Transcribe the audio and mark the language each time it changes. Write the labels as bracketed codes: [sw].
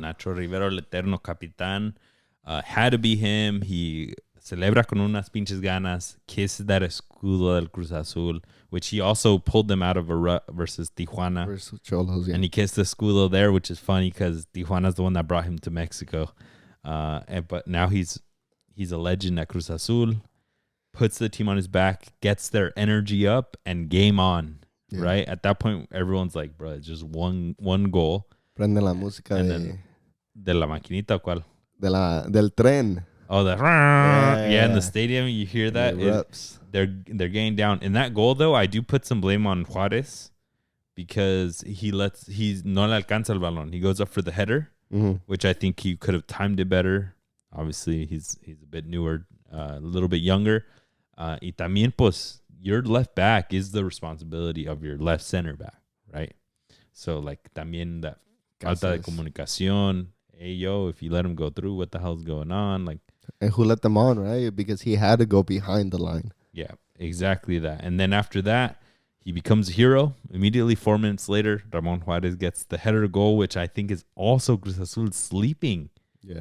[es] Nacho Rivero, el eterno capitán. [en] Had to be him. He [es] celebra con unas pinches ganas, [en] kisses that escudo del Cruz Azul, which he also pulled them out of a rut versus Tijuana. Versus Cholos, yeah. And he kissed the escudo there, which is funny because Tijuana's the one that brought him to Mexico. But now he's a legend at Cruz Azul, puts the team on his back, gets their energy up, and game on. Yeah. Right? At that point, everyone's like, bro, it's just one goal. [es] Prende la música de la maquinita, ¿cuál? Del tren. [en] Oh, in the stadium, you hear that? They're getting down. In that goal, though, I do put some blame on Juarez because he's [es] no le alcanza el balón. [en] He goes up for the header, which I think he could have timed it better. Obviously, he's a bit newer, a little bit younger. [es] Y también, pues, [en] your left back is the responsibility of your left center back, right? So, like, también that [es] falta de comunicación. [en] Hey, yo, if you let him go through, what the hell's going on? Like, and who let them on, right? Because he had to go behind the line. Yeah, exactly that. And then after that, he becomes a hero. Immediately, 4 minutes later, Ramon Juarez gets the header goal, which I think is also Cruz Azul sleeping. Yeah.